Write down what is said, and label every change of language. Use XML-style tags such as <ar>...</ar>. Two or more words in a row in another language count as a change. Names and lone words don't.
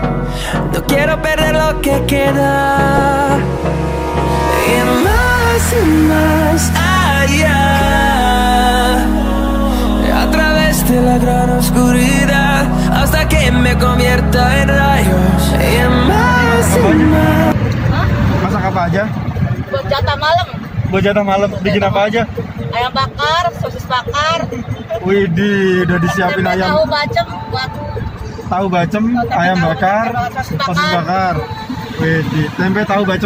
<es>No quiero perder lo que queda. Y más allá. A través de la gran oscuridad hasta que me convierta en rayos. Y más.</es> <id>Masak apa aja? Buat jatah malam, Buat jatah malam, bikin apa aja? ayam bakar, sosis bakar, Widih, udah disiapin tempe ayam tahu bacem buat tahu bacem, tempe ayam tahu, bakar, sosis sosis bakar. Widih, tempe tahu bacem.</id>